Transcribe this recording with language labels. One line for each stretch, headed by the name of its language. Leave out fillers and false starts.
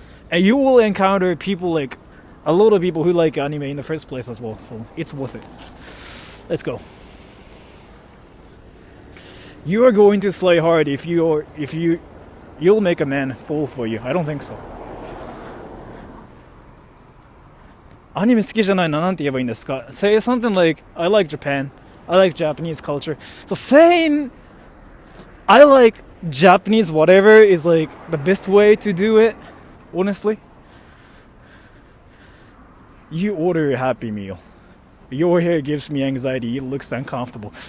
English: And you will encounter people like, a lot of people who like anime in the first place as well, so it's worth it. Let's go. You are going to slay hard if you'll make a man fall for you. I don't think so.
Japanese: アニメ好きじゃないな、なんて言えばいいんですか?
English: Say something like, I like Japan. I like Japanese culture. So saying I like Japanese whatever is like the best way to do it, honestly. You order a Happy Meal. Your hair gives me anxiety, it looks uncomfortable.